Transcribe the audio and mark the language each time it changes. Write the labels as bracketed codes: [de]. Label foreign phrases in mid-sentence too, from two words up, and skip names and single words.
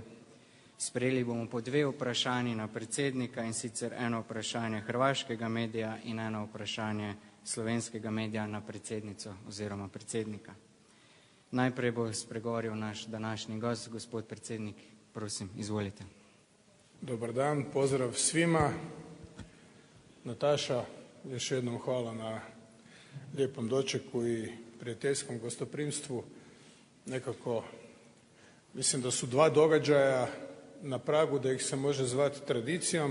[sl] Sprejeli bomo po dve vprašanji na predsednika, in sicer eno vprašanje hrvaškega medija in eno vprašanje slovenskega medija na predsednico oziroma predsednika. Najprej bo spregovoril naš današnji gost, gospod predsednik, prosim, izvolite. [hr] Dobar dan, pozdrav svima. Nataša, još jednom hvala na lijepom dočeku i prijateljskom gostoprimstvu. Nekako, mislim da su dva događaja na pragu da ih se može zvati tradicijom.